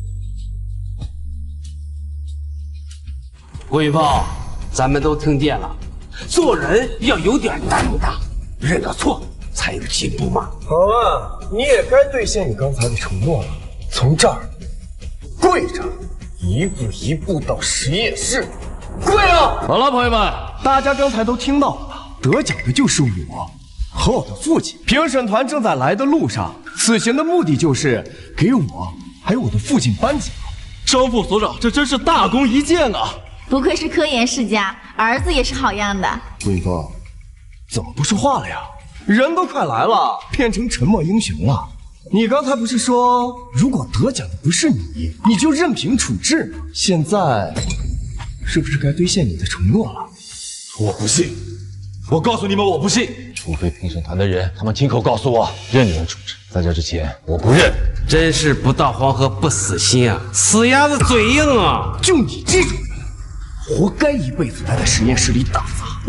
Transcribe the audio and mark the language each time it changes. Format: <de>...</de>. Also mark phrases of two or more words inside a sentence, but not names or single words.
<zh>顧雲峰，咱們都聽見了，做人要有點擔當，認個錯才有進步嘛。好啊，你也該兌現你剛才的承諾了。從這兒跪着，一步一步到實驗室，跪啊！好了，朋友們，大家剛才都聽到了，得獎的就是我和我的父親。評審團正在來的路上，此行的目的就是給我還有我的父親頒獎。張副所長，這真是大功一件啊！不愧是科研世家，兒子也是好樣的。顧雲峰，怎麼不說話了呀？人都快來了，變成沉默英雄了。你剛才不是說，如果得獎的不是你，你就任憑處置嗎？現在是不是該兌現你的承諾了？我不信，我告訴你們，我不信。除非評審團的人他們親口告訴我任你們處置，在這之前我不認。真是不到黃河不死心啊，死鴨子嘴硬啊！就你這種人，活該一輩子待在實驗室裡打雜。</zh>